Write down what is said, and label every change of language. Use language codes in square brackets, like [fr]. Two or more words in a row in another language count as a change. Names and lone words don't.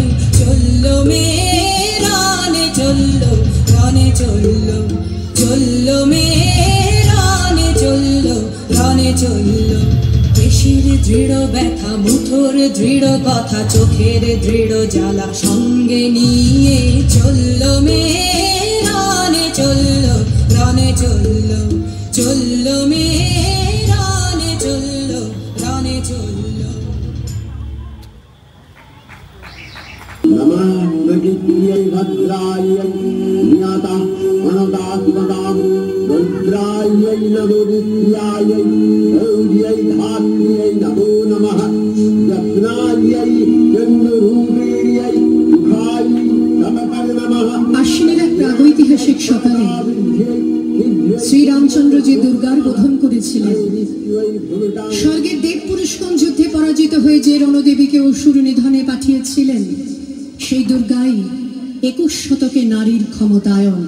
[bn] চললো মেয়ে চললো চললো মেয়ে রণে চললো পেশির দৃঢ় ব্যথা মুঠোর দৃঢ় কথা চোখের দৃঢ় জ্বালা সঙ্গে নিয়ে চললো মেয়ে রণে চললো চললো মেয়ে রণে চললো [sa] नमः प्रकृतियै भद्रायै ज्ञाता अनदात्मदां रुद्रायै नमो रुद्रायै गौर्यै धात्र्यै नमो नमः यत्नायै चन्द्ररूपिण्यै मुखायै नमः नमः। [bn] আশ্বিনের এক প্রাগৈতিহাসিক সকালে শ্রীরামচন্দ্র যে দুর্গার বোধন করেছিলেন, স্বর্গের দেব পুরুষগণ যুদ্ধে পরাজিত হয়ে যে রণদেবীকে অসুর নিধনে পাঠিয়েছিলেন, সেই দুর্গাই 21 শতকে নারীর ক্ষমতায়ন।